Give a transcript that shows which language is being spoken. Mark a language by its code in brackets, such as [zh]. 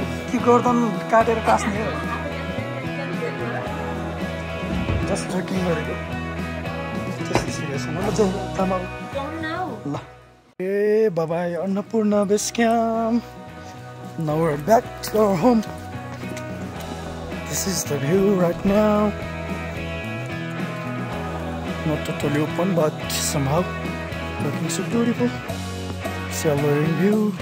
[ne] कि गर्दन काटेर कास्ने हो, जस्ट जोकिङ गरेको। त्यस्तो सिरियस हुनु ल, जाउँ थामा। ल ए bye-bye Annapurna base camp. [en] Now we're back to our home. This is the view right now. Not totally open, but somehow looking so beautiful. Cellaring view.